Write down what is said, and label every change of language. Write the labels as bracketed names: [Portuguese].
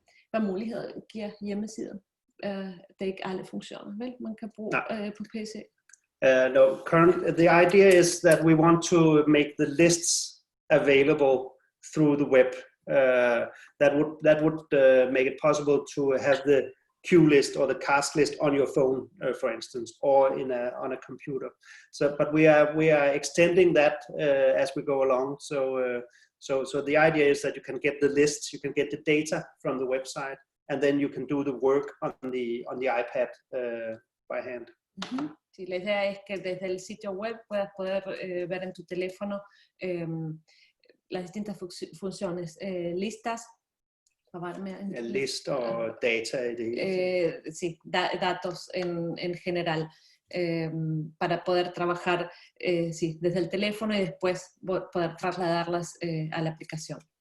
[Danish] Hvad muligheder giver hjemmesiden? Det er ikke alle funktioner, vel? Man kan bruge på PC. [English] No, the idea is that we want to make the lists available through the web. That would make it possible to have the queue list or the cast list on your phone, for instance, or on a computer. So, but we are extending that as we go along. So the idea is that you can get the lists, you can get the data from the website, and then you can do the work on the iPad by hand. Uh-huh. [Spanish] Sí, la idea es que desde el sitio web puedas poder ver en tu teléfono las distintas funciones, listas. El list o data. Sí, datos en general, para poder trabajar sí, desde el teléfono y después poder trasladarlas a la aplicación.